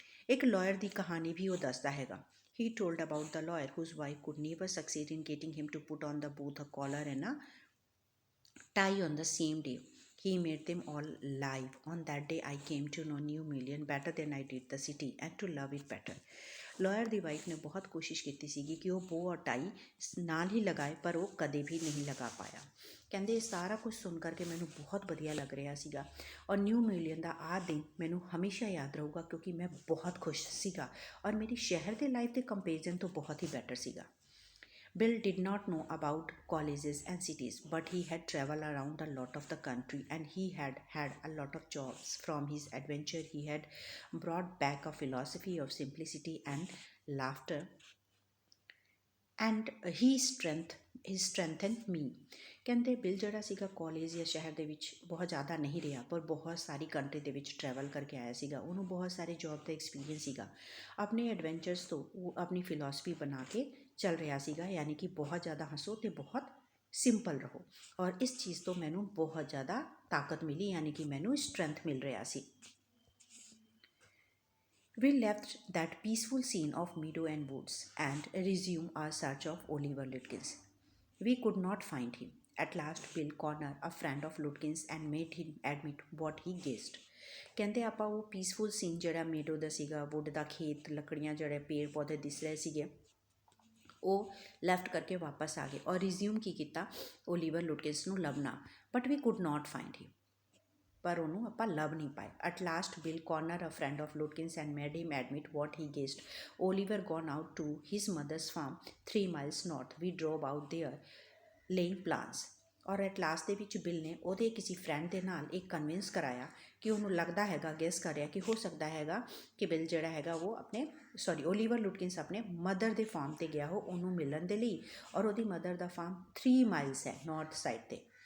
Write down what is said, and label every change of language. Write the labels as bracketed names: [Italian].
[Punjabi] ਇੱਕ ਲਾਇਰ ਦੀ ਕਹਾਣੀ ਵੀ ਉਹ ਦੱਸਦਾ ਹੈਗਾ। [English] He told about the lawyer whose wife could never succeed in getting him to put on both a collar and a tie on the same day. He made them all live. On that day, I came to know New Million better than I did the city and to love it better. [Punjabi] Lawyer ਦੀ wife ਨੇ ਬਹੁਤ ਕੋਸ਼ਿਸ਼ ਕੀਤੀ ਸੀਗੀ ਕਿ ਉਹ ਬੋ ਔਰ ਟਾਈ ਨਾਲ ਹੀ ਲਗਾਏ, ਪਰ ਉਹ ਕਦੇ ਵੀ ਨਹੀਂ ਲਗਾ ਪਾਇਆ। ਕਹਿੰਦੇ ਇਹ ਸਾਰਾ ਕੁਝ ਸੁਣ ਕਰਕੇ ਮੈਨੂੰ ਬਹੁਤ ਵਧੀਆ ਲੱਗ ਰਿਹਾ ਸੀਗਾ ਔਰ ਨਿਊ ਮਿਲੀਅਨ ਦਾ ਆਹ ਦਿਨ ਮੈਨੂੰ ਹਮੇਸ਼ਾ ਯਾਦ ਰਹੂਗਾ ਕਿਉਂਕਿ ਮੈਂ ਬਹੁਤ ਖੁਸ਼ ਸੀਗਾ ਔਰ ਮੇਰੀ ਸ਼ਹਿਰ ਦੇ ਲਾਈਫ ਦੇ ਕੰਪੈਰੀਜ਼ਨ ਤੋਂ ਬਹੁਤ ਹੀ ਬੈਟਰ ਸੀਗਾ। [English] Bill did not know about colleges and cities, but he had traveled around a lot of the country and he had had a lot of jobs. From his adventure, he had brought back a philosophy of simplicity and laughter, and he strengthened me. [Punjabi] ਕਹਿੰਦੇ bill ਜਿਹੜਾ ਸੀਗਾ college ਜਾਂ ਸ਼ਹਿਰ ਦੇ ਵਿੱਚ ਬਹੁਤ ਜ਼ਿਆਦਾ ਨਹੀਂ ਰਿਹਾ, ਪਰ ਬਹੁਤ ਸਾਰੀ ਕੰਟਰੀ ਦੇ ਵਿੱਚ ਟਰੈਵਲ ਕਰਕੇ ਆਇਆ ਸੀਗਾ। ਉਹਨੂੰ ਬਹੁਤ ਸਾਰੇ ਜੌਬ ਦਾ ਐਕਸਪੀਰੀਅੰਸ ਸੀਗਾ। ਆਪਣੇ ਐਡਵੈਂਚਰਸ ਤੋਂ ਉਹ ਆਪਣੀ ਫਿਲੋਸਫੀ ਬਣਾ ਕੇ ਚੱਲ ਰਿਹਾ ਸੀਗਾ, ਯਾਨੀ ਕਿ ਬਹੁਤ ਜ਼ਿਆਦਾ ਹੱਸੋ ਅਤੇ ਬਹੁਤ ਸਿੰਪਲ ਰਹੋ। ਔਰ ਇਸ ਚੀਜ਼ ਤੋਂ ਮੈਨੂੰ ਬਹੁਤ ਜ਼ਿਆਦਾ ਤਾਕਤ ਮਿਲੀ, ਯਾਨੀ ਕਿ ਮੈਨੂੰ ਸਟਰੈਂਥ ਮਿਲ ਰਿਹਾ ਸੀ। [English] We left that peaceful scene of meadow and woods and resumed our search of Oliver Lutkins. We could not find him. At last, Bill cornered a friend of Lutkins and made him admit what he guessed. [Punjabi] ਕਹਿੰਦੇ ਆਪਾਂ ਉਹ peaceful scene ਜਿਹੜਾ ਮੇਡੋ ਦਾ ਸੀਗਾ, wood ਦਾ ਖੇਤ, ਲੱਕੜੀਆਂ, ਜਿਹੜੇ ਪੇੜ ਪੌਦੇ ਦਿਸ ਰਹੇ ਸੀਗੇ, ਉਹ ਲੈਫਟ ਕਰਕੇ ਵਾਪਸ ਆ ਗਏ ਔਰ ਰਿਜ਼ਿਊਮ ਕੀ ਕੀਤਾ, ਓਲੀਵਰ ਲੁਟਕਿੰਸ ਨੂੰ ਲੱਭਣਾ। [English] but we could not find him, [Punjabi] ਪਰ ਉਹਨੂੰ ਆਪਾਂ ਲੱਭ ਨਹੀਂ ਪਾਏ। [English] At last Bill Conner a friend of Lutkins and made him admit what he guessed. Oliver gone out to his mothers farm 3 miles north. We drove out there laying plans. [Punjabi] ਔਰ at last ਦੇ ਵਿੱਚ bill ਨੇ ਉਹਦੇ ਕਿਸੇ friend ਦੇ ਨਾਲ ਇੱਕ convince ਕਰਾਇਆ ਕਿ ਉਹਨੂੰ ਲੱਗਦਾ ਹੈਗਾ, ਗੈਸ ਕਰ ਰਿਹਾ ਕਿ ਹੋ ਸਕਦਾ ਹੈਗਾ ਕਿ ਬਿਲ ਜਿਹੜਾ ਹੈਗਾ ਉਹ ਓਲੀਵਰ ਲੁਟਕਿੰਸ ਆਪਣੇ ਮਦਰ ਦੇ ਫਾਰਮ 'ਤੇ ਗਿਆ ਹੋ ਉਹਨੂੰ ਮਿਲਣ ਦੇ ਲਈ, ਔਰ ਉਹਦੀ ਮਦਰ ਦਾ ਫਾਰਮ 3 miles ਹੈ ਨਾਰਥ ਸਾਈਡ 'ਤੇ।